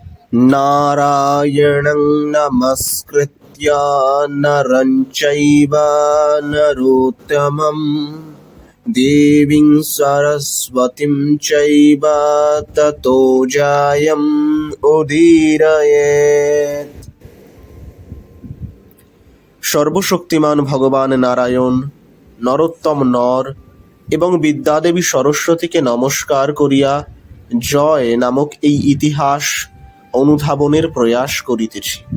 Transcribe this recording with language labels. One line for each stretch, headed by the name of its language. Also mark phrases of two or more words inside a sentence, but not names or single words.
Sanskrit: नारायणं नमस्कृत्य नरं चैव नरोत्तमं देवीं सरस्वतीं चैव ततो जयम् उदीरयेत्।
Bangla: সর্বশক্তিমান ভগবান নারায়ণ, নরোত্তম নর এবং বিদ্যাদেবী সরস্বতীকে নমস্কার করিয়া জয় নামক এই ইতিহাস অনুধাবনের প্রয়াস করিতেছি।